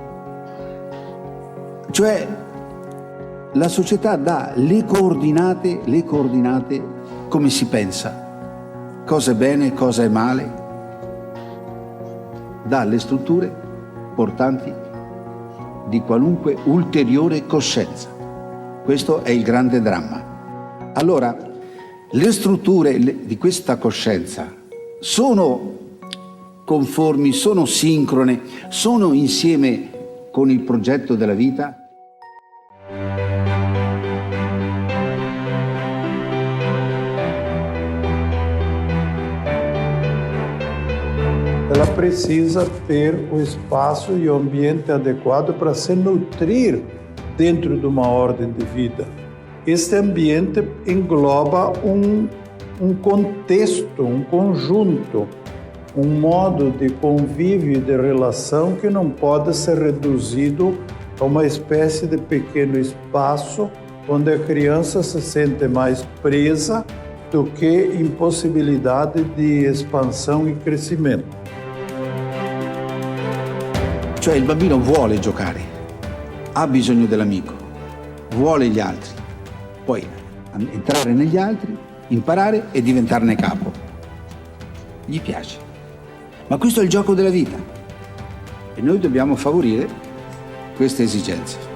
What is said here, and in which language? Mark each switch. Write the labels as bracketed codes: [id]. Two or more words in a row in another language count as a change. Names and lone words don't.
[it] Cioè la società dà le coordinate come si pensa, cosa è bene, cosa è male, dà le strutture portanti di qualunque ulteriore coscienza. Questo è il grande dramma. Allora, le strutture di questa coscienza sono conformi, sono sincrone, sono insieme con il progetto della vita? [pt] Ela precisa ter o espaço e o ambiente adequado para se nutrir dentro de uma ordem de vida. Este ambiente engloba um contexto, um conjunto, um modo de convívio e de relação que não pode ser reduzido a uma espécie de pequeno espaço onde a criança se sente mais presa do que impossibilidade de expansão e crescimento. [it] Cioè il bambino vuole giocare, ha bisogno dell'amico, vuole gli altri, poi entrare negli altri, imparare e diventarne capo. Gli piace. Ma questo è il gioco della vita e noi dobbiamo favorire queste esigenze.